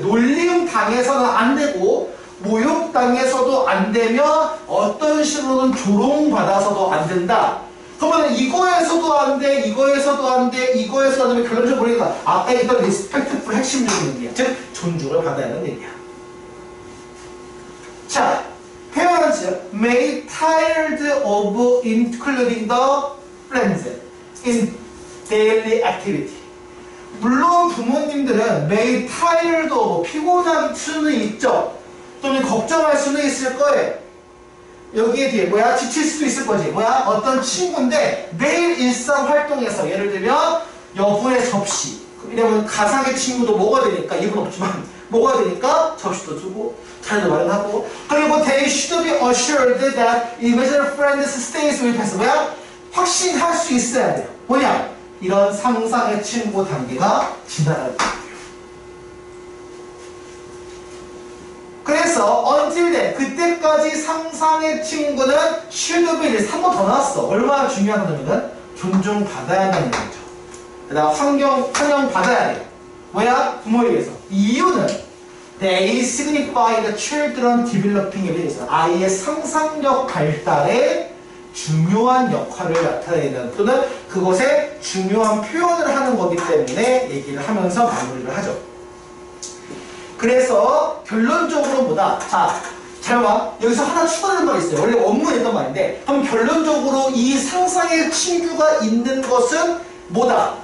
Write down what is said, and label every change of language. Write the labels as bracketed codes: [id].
[ko] 놀림 당해서는 안 되고 모욕 당해서도 안 되며 어떤 식으로는 조롱받아서도 안 된다. 그러면 이거에서도 안 돼, 이거에서도 안 돼, 이거에서도 안 되면 결론적으로 보니까 아까 이건 리스펙트풀 핵심적인 얘기야. 즉 존중을 받아야 하는 얘기야. [en] 자, Parents may tired of including the friends in daily activity. [ko] 물론 부모님들은 [en] may tired of [ko] 피곤할 수는 있죠. 또는 걱정할 수는 있을 거예요. 여기에 뒤에 뭐야? 지칠 수도 있을 거지. 뭐야? 어떤 친구인데 매일 일상 활동에서 예를 들면 여분의 접시. 왜냐면 가상의 친구도 먹어야 되니까 입은 없지만 먹어야 되니까 접시도 주고 자리도 마련하고. [en] 그리고 they should be assured that imaginary friends stays with us. [ko] 뭐야? 확신할 수 있어야 돼요. 뭐냐? 이런 상상의 친구 단계가 지나가야 돼요. 그래서 [en] until then, [ko] 그때까지 상상의 친구는 [en] should be [ko] 3번 더 나왔어. 얼마나 중요한 거냐면 존중받아야 한다는 얘기죠. 그다음 환영 받아야 돼. 뭐야? 부모에 의해서. 이유는 [en] they signify the children developing abilities. [ko] 아이의 상상력 발달에 중요한 역할을 나타내는 또는 그것에 중요한 표현을 하는 거기 때문에 얘기를 하면서 마무리를 하죠. 그래서 결론적으로 뭐다? 자, 잘 봐. 여기서 하나 추가되는 말이 있어요. 원래 원문에 있던 말인데 그럼 결론적으로 이 상상의 친구가 있는 것은 뭐다?